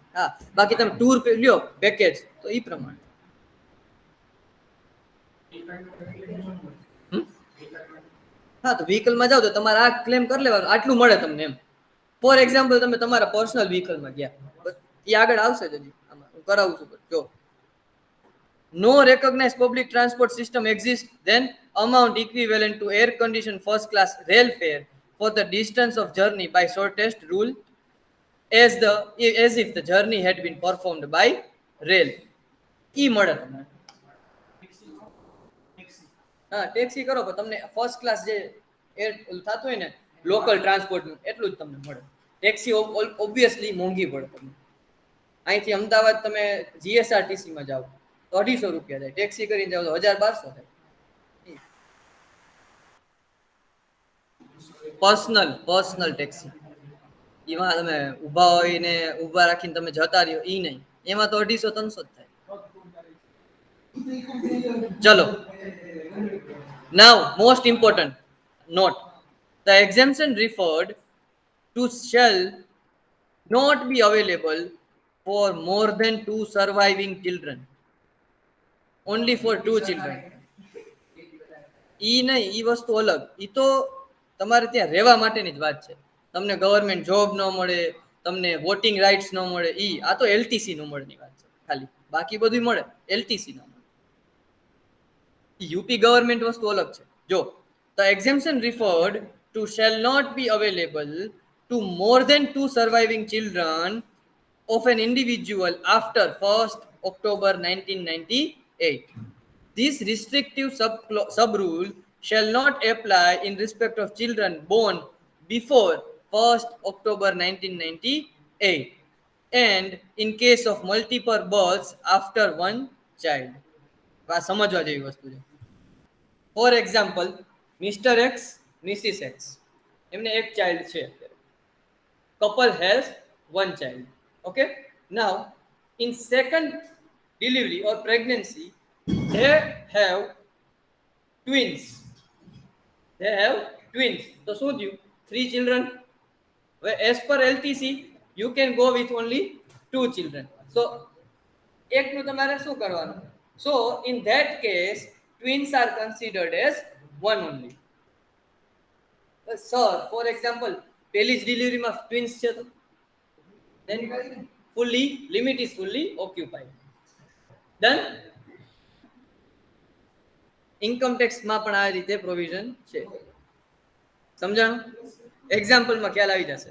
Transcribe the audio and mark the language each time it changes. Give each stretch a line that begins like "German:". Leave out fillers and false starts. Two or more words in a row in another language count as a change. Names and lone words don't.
Gujarati: હા, બાકી તમે ટૂર લ્યો પેકેજ તો ઈ પ્રમાણે. હા, તો વ્હીકલમાં જાવ તો તમારે આ ક્લેમ કરી લેવાનું, આટલું મળે તમને એમ.
English: for example,
Gujarati: તમે તમારા પર્સનલ વ્હીકલમાં ગયા, એ આગળ આવશે જ હજી, આમાં હું કરાવું છું. જો
English: no recognized public transport system exists, then amount equivalent to air conditioned first class rail fare for the distance of journey by shortest rule as if the journey had been performed by rail.
Gujarati: ઈ મળે તમને. હા, ટેક્સી કરો પણ તમને
English: first class
Gujarati: જે એર થતું હોય ને
English: local transportનું
Gujarati: એટલું જ તમને મળે.
English: taxi obviously
Gujarati: મોંઘી પડે તમને. અહીંથી અમદાવાદ તમે જીએસઆરટીસીમાં જાઓ તો 250 રૂપિયા થાય, ટેક્સી કરીને જાઓ તો 1200 થાય.
English: personal taxi,
Gujarati: એમાં તમે ઊભા હોઈને ઊભા રાખીને તમે જતા રહ્યો ઈ નહીં, એમાં તો 250-300 જ થાય. ચલો,
English: now most important note, the exemption referred to shall not be available for more than 2 surviving children, only for 2 children.
Gujarati: ઈ નહીં, ઈ વસ્તુ અલગ, ઈ તો તમારે ત્યાં રહેવા માટેની જ વાત છે. તમને
English: government job
Gujarati: ન મળે, તમને
English: voting rights
Gujarati: ન મળે, ઈ આ તો એલટીસી નો મળની વાત છે ખાલી, બાકી બધું મળે, એલટીસી નો મળે.
English: UP government
Gujarati: વસ્તુ અલગ છે. જો
English: the exemption referred to shall not be available to more than 2 surviving children of an individual after 1st October 1998. This restrictive sub rule shall not apply in respect of children born before 1st October 1998 and in case of multiple births after one child.
Gujarati: આ સમજવા જેવી વસ્તુ છે.
English: for example, Mister X, Missis X,
Gujarati: એમને એક ચાઇલ્ડ છે.
English: couple has one child. Okay, now in second delivery or pregnancy they have twins.
Gujarati: તો શું થયું? 3 children.
English: As per LTC you can go with only 2 children. So
Gujarati: એકનું તમારે શું કરવાનું?
English: So in that case twins are considered as one only. Sir, for example,
Gujarati: પહેલી જ ડિલિવરીમાં ટ્વિન્સ છે તો
English: then fully limit is fully occupied. Done.
Gujarati: ઇન્કમ ટેક્સમાં પણ આ રીતે પ્રોવિઝન છે. સમજાણું? એક્ઝામ્પલમાં ખ્યાલ આવી જશે.